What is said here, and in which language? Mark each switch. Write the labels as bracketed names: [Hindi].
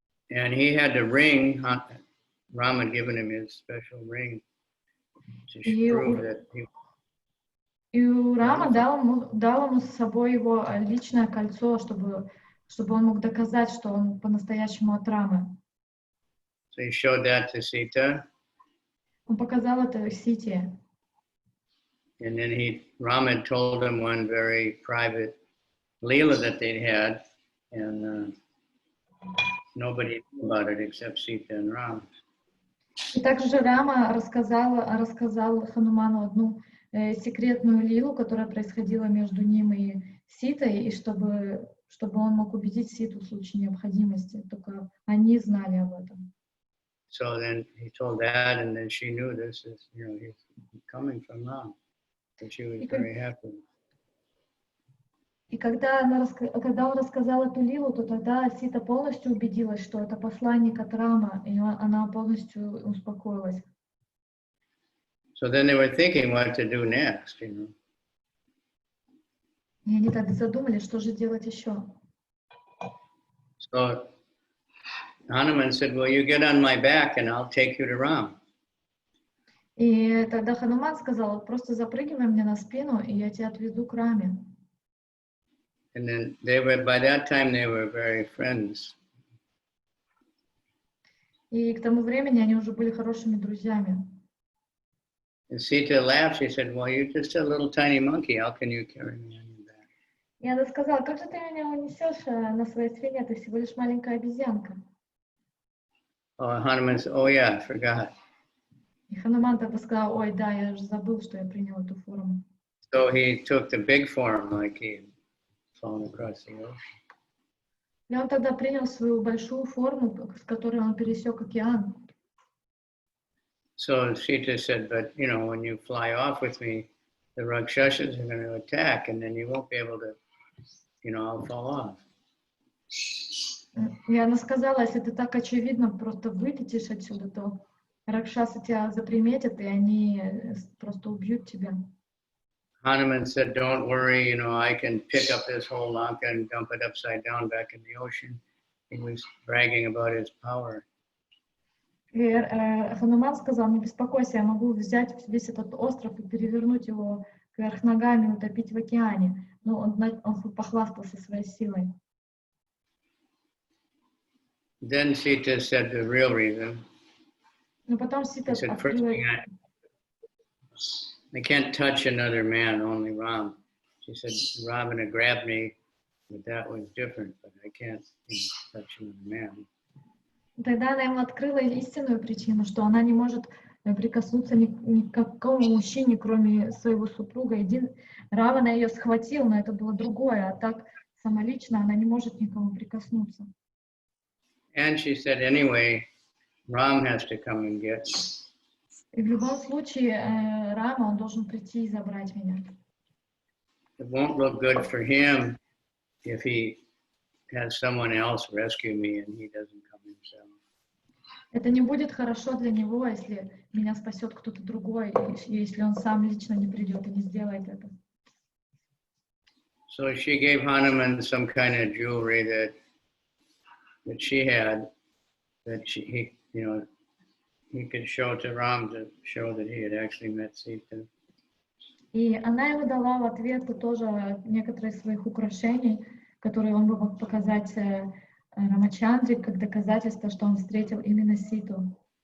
[English] And he had the ring, Rama had given him his special ring to prove that he... [Russian] И Рама дал ему с собой его личное кольцо, чтобы он мог доказать, что он по-настоящему от Рамы. [English] So he showed that to Sita. [Russian] Он показал это Сите. [English] And then Rama told him one very private leela that they'd had, and nobody knew about it except Sita and Rama. [Russian] И также Рама рассказал Хануману одну секретную лилу, которая происходила между ним и Ситой, и чтобы он мог убедить Ситу в случае необходимости. Только они знали об этом. [English] So then he told that, and then she knew this is, you know, he's coming from Rama. So she was very happy. [Russian] И когда он рассказал эту лилу, то тогда Сита полностью убедилась, что это посланник от Рама, и она полностью успокоилась. [English] So then they were thinking what to do next, you know. [Russian] И они тогда задумались, что же делать еще. [English] So Hanuman said, well, you get on my back and I'll take you to Ram. [Russian] И тогда Хануман сказал, просто запрыгивай мне на спину, и я тебя отведу к Раме. [English] And then they were, by that time, they were very friends. [Russian] И к тому времени они уже были хорошими друзьями. [English] And Sita laughed. She said, well, you're just a little tiny monkey. How can you carry me on your back? [Russian] И она сказала, как же ты меня унесешь на своей спине, ты всего лишь маленькая обезьянка. [English] Oh, Hanuman said, oh yeah, I forgot. [Russian] И Хануман тогда сказал, ой, да, я же забыл, что я принял эту форму. [English] So he took the big form, like he had fallen across the ocean. [Russian] И он тогда принял свою большую форму, с которой он пересек океан. [English] So Sita said, but you know, when you fly off with me, the Rakshasas are going to attack, and then you won't be able to, you know, I'll fall off. [Russian] И она сказала, если ты так очевидно просто вылетишь отсюда, то Ракшасы тебя заприметят, и они просто убьют тебя. [English] Hanuman said, don't worry, you know, I can pick up this whole Lanka and dump it upside down back in the ocean. He was bragging about his power. [Russian] И Хануман сказал, не беспокойся, я могу взять весь этот остров и перевернуть его кверх ногами, утопить в океане. Ну, он похвастался своей силой. [English] Then Sita said the real reason. [Russian] Но потом Сита [English] He said, first [Russian] открыла... [English] thing, I can't touch another man, only Ram. She said, Ravana grabbed me, but that was different, but I can't touch another man. [Russian] Тогда она ему открыла истинную причину, что она не может прикоснуться ни к какому мужчине, кроме своего супруга. Равана ее схватил, но это было другое, а так самолично она не может никому прикоснуться. [English] And she said, anyway, Ram has to come and get me. [Russian] И в любом случае Рама, он должен прийти и забрать меня. [English] It won't look good for him if he has someone else rescue me and he doesn't come himself. [Russian] Это не будет хорошо для него, если меня спасет кто-то другой, если он сам лично не придет и не сделает это. [English] So she gave Hanuman some kind of jewelry that she had, that he could show to Ram to show that he had actually met Sita. [Russian] И она ему дала в ответ тоже некоторые из своих украшений, которые он бы мог показать Рамачандре как доказательство, что он встретил именно Ситу.